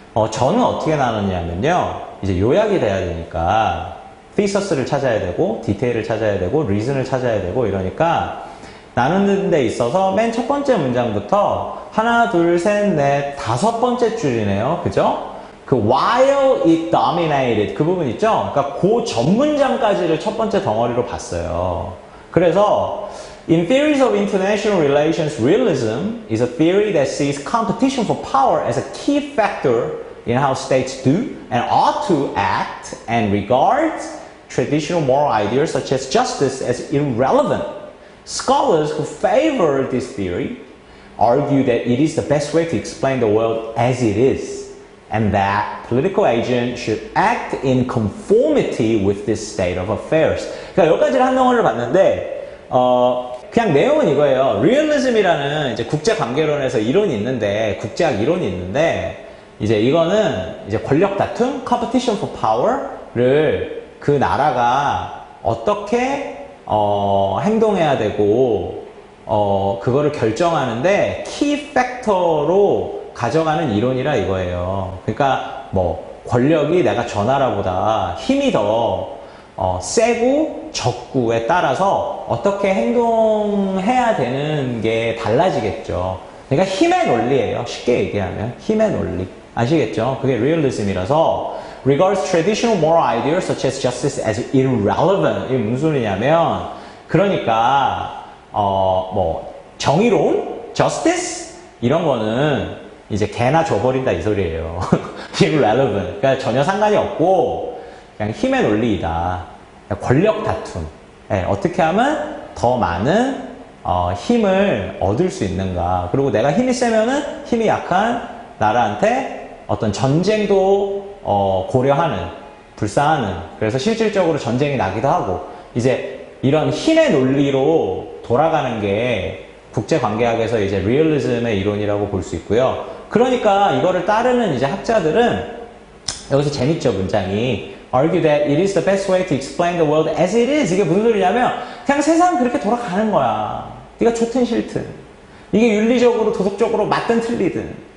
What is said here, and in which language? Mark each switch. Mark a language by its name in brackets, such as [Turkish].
[Korean] 저는 어떻게 나눴냐면요, 이제 요약이 돼야 되니까, thesaus를 찾아야 되고, 디테일을 찾아야 되고, reason을 찾아야 되고, 이러니까, 나누는 데 있어서 맨 첫 번째 문장부터 하나, 둘, 셋, 넷, 다섯 번째 줄이네요. 그죠? 그 [English] while it dominated [Korean] 그 부분 있죠? 그러니까 그 전 문장까지를 첫 번째 덩어리로 봤어요. [English] 그래서 In theories of international relations, realism is a theory that sees competition for power as a key factor in how states do and ought to act and regards traditional moral ideas such as justice as irrelevant. Scholars who favor this theory argue that it is the best way to explain the world as it is, and that political agents should act in conformity with this state of affairs. [Korean] 그러니까 여기까지를 한 덩어리를 봤는데, 그냥 내용은 이거예요. Realism이라는 이제 국제관계론에서 이론이 있는데, 국제학 이론이 있는데, 이제 이거는 이제 권력 다툼, [English] competition for power [Korean] 를 그 나라가 어떻게 행동해야 되고, 그거를 결정하는데 키 팩터로 가져가는 이론이라 이거예요. 그러니까 뭐 권력이 내가 저 나라보다 힘이 더 세고 적고에 따라서 어떻게 행동해야 되는 게 달라지겠죠. 그러니까 힘의 논리예요. 쉽게 얘기하면 힘의 논리. 아시겠죠? 그게 리얼리즘이라서 [English] regards traditional moral ideas such as justice as irrelevant. [Korean] 이게 무슨 소리냐면 그러니까 뭐 정의로움, justice 이런 거는 이제 개나 줘버린다 이 소리예요. [English] irrelevant. [Korean] 그러니까 전혀 상관이 없고 그냥 힘의 논리이다. 권력 다툼. 네, 어떻게 하면 더 많은 힘을 얻을 수 있는가. 그리고 내가 힘이 세면은 힘이 약한 나라한테 어떤 전쟁도 고려하는, 불사하는. 그래서 실질적으로 전쟁이 나기도 하고 이제 이런 힘의 논리로 돌아가는 게 국제관계학에서 이제 리얼리즘의 이론이라고 볼 수 있고요. 그러니까 이거를 따르는 이제 학자들은 여기서 재밌죠, 문장이. [English] Argue that it is the best way to explain the world as it is. [Korean] 이게 무슨 소리냐면 그냥 세상은 그렇게 돌아가는 거야. 네가 좋든 싫든. 이게 윤리적으로, 도덕적으로 맞든 틀리든.